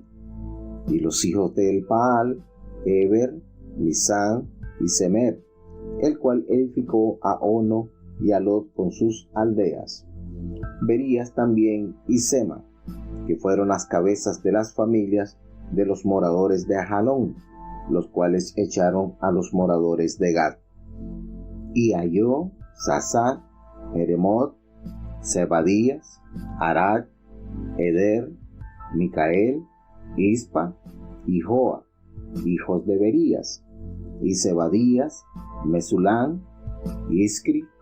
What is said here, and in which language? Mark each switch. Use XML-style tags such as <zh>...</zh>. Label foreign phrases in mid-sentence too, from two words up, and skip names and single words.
<es>Y los hijos de Elpaal, Eber, Misán y Semer, el cual edificó a Ono y a Lot con sus aldeas. Berías también y Sema, que fueron las cabezas de las familias de los moradores de Ajalón, los cuales echaron a los moradores de Gad. Y halló Sasac, Jeremot, Zebadías, Arad, Eder, Micael, Ispa y Joa, hijos de Berías, y Zebadías, Mesulán, Iscri,</es>